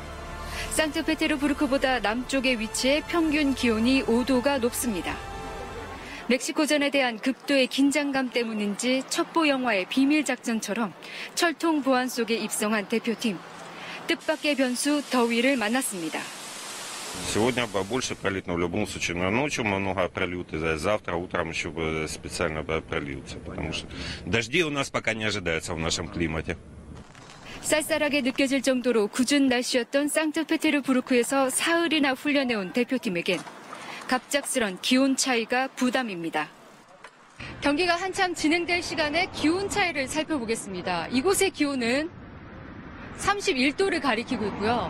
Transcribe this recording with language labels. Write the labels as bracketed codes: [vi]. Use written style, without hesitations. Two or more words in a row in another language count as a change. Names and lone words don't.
[ko] 상트페테르부르크보다 남쪽에 위치해 평균 기온이 5도가 높습니다. 멕시코전에 대한 극도의 긴장감 때문인지 첩보 영화의 비밀 작전처럼 철통 보안 속에 입성한 대표팀. 뜻밖의 변수 더위를 만났습니다. [ru] Сегодня побольше пролит, но в любом случае ночью много прольют, и завтра утром еще специально прольются, потому что дожди у нас пока не ожидается в нашем климате. [ko] 쌀쌀하게 느껴질 정도로 궂은 날씨였던 상트페테르부르크에서 사흘이나 훈련해온 대표팀에겐 갑작스런 기온 차이가 부담입니다. 경기가 한참 진행될 시간에 기온 차이를 살펴보겠습니다. 이곳의 기온은 31도를 가리키고 있고요.